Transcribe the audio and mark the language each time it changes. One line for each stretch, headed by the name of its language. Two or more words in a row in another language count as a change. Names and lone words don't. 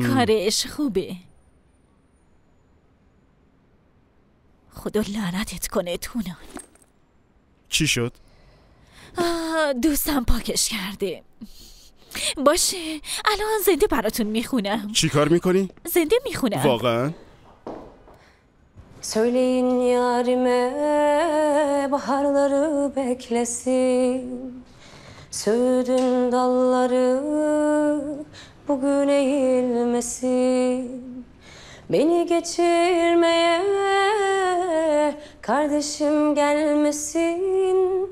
Persian: کارش خوبه. خدا لعنتت کنه تونان. چی شد؟ دوستم پاکش کرده. باشه، الان زنده براتون میخونم. چی کار میکنی؟ زنده میخونم. واقعا؟
Turkish: Söyleyin yarime baharları beklesin. Söğüdün dalları bugün eğilmesin. Beni geçirmeye kardeşim gelmesin.